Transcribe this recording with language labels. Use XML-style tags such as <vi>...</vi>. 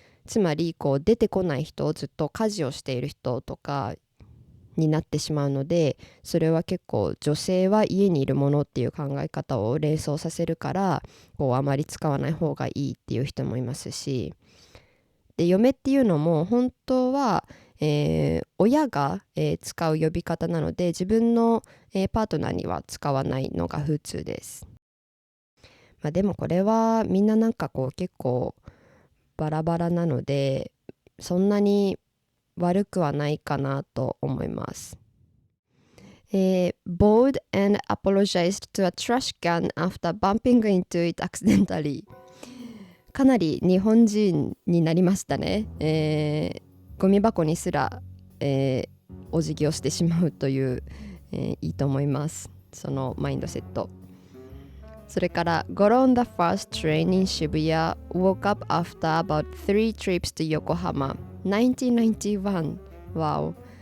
<ja>つまりこう出てこない人、ずっと家事をしている人とかになってしまうので、それは結構女性は家にいるものっていう考え方を連想させるからこうあまり使わない方がいいっていう人もいますし、で嫁っていうのも本当は、親が、使う呼び方なので自分の、パートナーには使わないのが普通です。でもこれはみんななんかこう結構バラバラなのでそんなに悪くはないかなと思います。</ja> <en>Bowed and apologized to a trash can after bumping into it accidentally。</en> <ja>かなり日本人になりましたね。ゴミ箱にすら、お辞儀をしてしまうという、いいと思います。そのマインドセット。それから</ja> <en>Got on the first train in Shibuya, woke up after about 3 trips to Yokohama, 1991。Wow。</en>